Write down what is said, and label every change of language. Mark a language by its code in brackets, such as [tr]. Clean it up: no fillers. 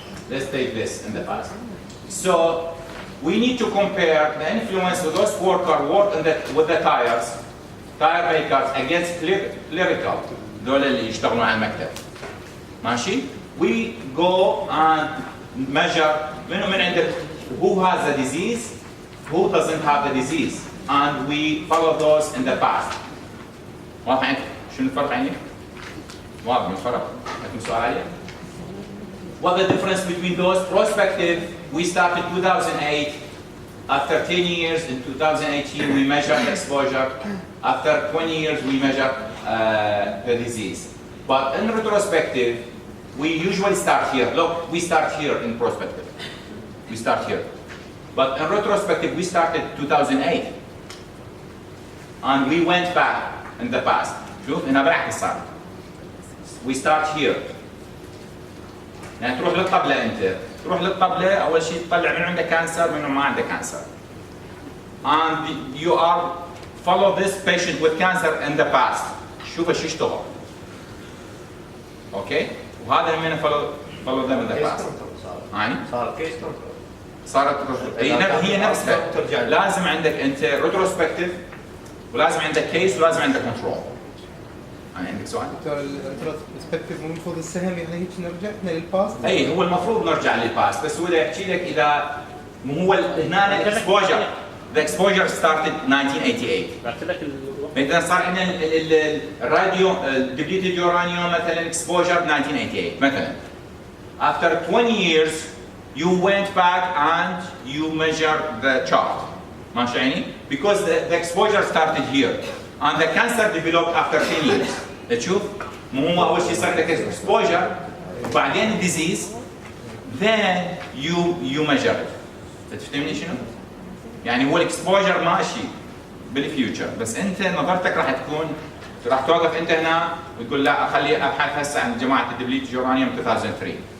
[en] Let's take this in the past. So we need to compare the influence of those workers work with the tire makers against clerical, دول اللي يشتغلون على المكتب. ماشي؟ We go and measure من عندك who has the disease, who doesn't have the disease, and we follow those in the past. [ar] واضح عندك؟ شنو الفرق عندك؟ واضح الفرق؟ عندكم سؤال عليه؟ What the difference between those? [en] Prospective, we started 2008. After 10 years, in 2018, we measured exposure. After 20 years, we measured the disease. But in retrospective, we usually start here. Look, we start here in prospective. We start here. But in retrospective, we started 2008. And we went back in the past. [ar] شوف هنا بالعكس صار. We start here. يعني تروح للطبلة أنت، تروح للطبلة أول شيء تطلع من عنده كانسر من ما عنده كانسر. [en] And you are follow this patient with cancer in the past. [ar] شوف شو اشتغل. [en] Okay؟ وهذا من follow them in the past. [ar] يعني؟ صار كيس كنترول. صارت هي نفسها. لازم عندك أنت retrospective ولازم عندك كيس ولازم عندك كنترول. يعني عندك سؤال؟ دكتور الريتروسبكتيف مو المفروض السهم يعني هيك نرجع احنا للباست؟ [en] اي هو المفروض نرجع للباست بس هو يحكي لك اذا مو هو هنا الاكسبوجر the exposure started 1988 مثلا صار عندنا الراديو depleted uranium مثلا exposure 1988 مثلا after 20 years you went back and you measured the chart ماشي يعني because the exposure started here and the cancer developed after 10 years. [ar] تشوف؟ مو هو أول شيء صار لك exposure وبعدين disease then you measure it. تفهمني شنو؟ يعني هو الاكسبوجر ماشي بالفيوتشر بس أنت نظرتك راح تكون راح توقف أنت هنا وتقول لا أخلي أبحث هسه عن جماعة الدبليت يورانيوم 2003.